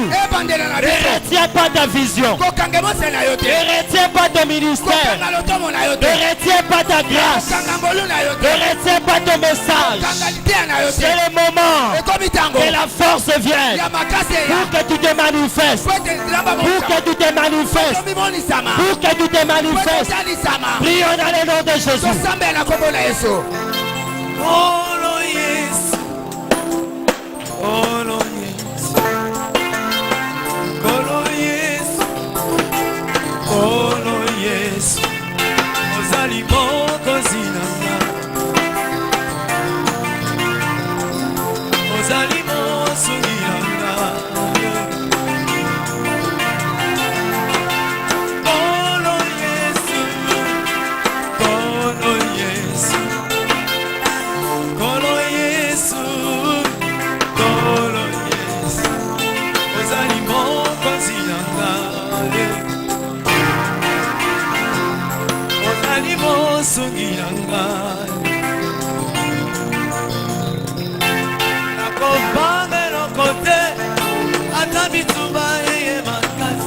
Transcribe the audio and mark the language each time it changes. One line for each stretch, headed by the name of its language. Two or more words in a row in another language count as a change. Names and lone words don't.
French: Ne retiens pas ta vision, ne retiens pas ton ministère, ne retiens pas ta grâce, ne retiens pas ton message. C'est le moment que la force vienne pour que tu te manifestes, pour que tu te manifestes, pour que tu te manifestes. Prions dans le nom de Jésus.
English: Oh Lord, yes. Oh Lord, yes. Oh Lord, yes. Oh Lord, yes.
Lingala: Ozali mokozi nanga. Ozali mosungi nanga.
English: Oh Lord, yes. Oh Lord, yes.
Lingala: Kolo Yesu, Kolo Yesu, ozali mokonzi nanga, ozali mosungi nanga. Nakobanga lokote, ata bitumba eye makasi.